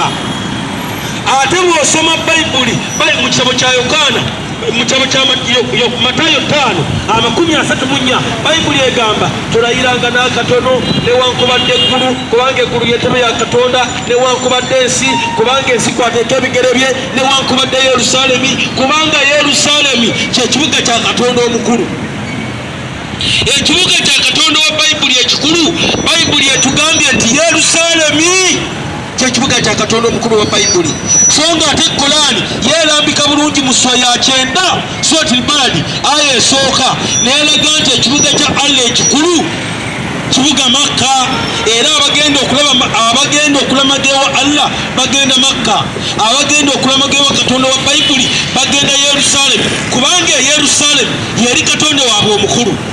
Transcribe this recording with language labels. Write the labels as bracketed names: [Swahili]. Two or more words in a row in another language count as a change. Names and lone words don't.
[Ganda] Ate bw'osoma bayibuli mu kitabo kya Yokaana mu kitabo kya Matayo 5:34 bayibuli egamba tolayiranga n'akatono newankubadde eggulu, kubanga eggulu y'entebe ya Katonda, newankubadde ensi kubanga ensi kwateeka ebigere bye, newankubadde Yerusaalemi kubanga Yerusaalemi kyekibuga kya Katonda omukulu. Ekibuga kya Katonda wa bayibuli ekikulu, bayibuli etugambye nti Yerusaalemi kyekibuga kya Katonda omukulu wa bayibuli. So nga ate Qur'ani yeerambika bulungi mu sura ya 9 Suratul Baqara aya esooka neeraga nti ekibuga kya Allah ekikulu kibuga Makka, era abagenda okulamagewa Allah bagenda Makka, abagenda okulamagewa Katonda wa bayibuli bagenda Yerusaalemi, kubanga Yerusaalemi yeri Katonda waabwe omukulu.